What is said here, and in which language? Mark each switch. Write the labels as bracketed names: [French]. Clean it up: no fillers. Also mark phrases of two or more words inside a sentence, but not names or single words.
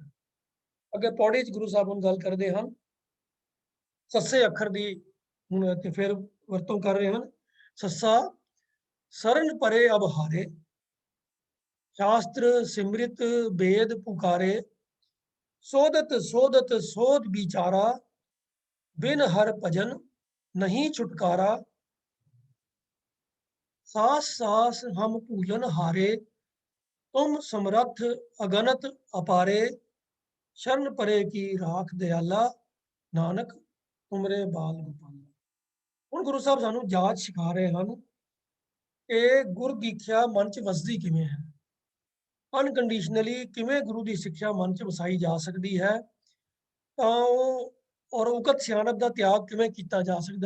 [Punjabi] ਅੱਗੇ ਪੌੜੀ 'ਚ ਗੁਰੂ ਸਾਹਿਬ ਹੁਣ ਗੱਲ ਕਰਦੇ ਹਨ ਸੱਸੇ ਅੱਖਰ ਦੀ ਹੁਣ ਤੇ ਫਿਰ ਵਰਤੋਂ ਕਰ ਰਹੇ ਹਨ। ਸੱਸਾ ਸਰਨ ਪਰੇ ਅਬ ਹਾਰੇ, ਸ਼ਾਸਤਰ ਸਿਮਰਿਤ ਵੇਦ ਪੁਕਾਰੇ, ਸੋਧਤ ਸੋਧਤ ਸੋਧ ਵਿਚਾਰਾ, ਬਿਨ ਹਰ ਭਜਨ ਨਹੀਂ ਛੁਟਕਾਰਾ, ਸਾਸ ਸਾਸ ਹਮ ਭੂਲਨ ਹਾਰੇ, ਤੁਮ ਸਮਰਥ ਅਗਨਤ ਅਪਾਰੇ, ਸ਼ਰਣ ਪਰੇ ਕੀ ਰਾਖ ਦਇਆਲਾ, ਨਾਨਕ ਤੁਮਰੇ ਬਾਲ ਗੋਪਾਲਾ। ਹੁਣ ਗੁਰੂ ਸਾਹਿਬ ਸਾਨੂੰ ਜਾਚ ਸਿਖਾ ਰਹੇ ਹਨ ਇਹ ਗੁਰ ਦੀਖਿਆ ਮਨ ਚ ਵਸਦੀ ਕਿਵੇਂ ਹੈ, ਅਨਕੰਡੀਸ਼ਨਲੀ ਕਿਵੇਂ ਗੁਰੂ ਦੀ ਸਿੱਖਿਆ ਮਨ ਚ ਵਸਾਈ ਜਾ ਸਕਦੀ ਹੈ, ਤਾਂ ਉਹ ਔਰ ਉਕਤ ਸਿਆਣਪ ਦਾ ਤਿਆਗ ਕਿਵੇਂ ਕੀਤਾ ਜਾ ਸਕਦਾ।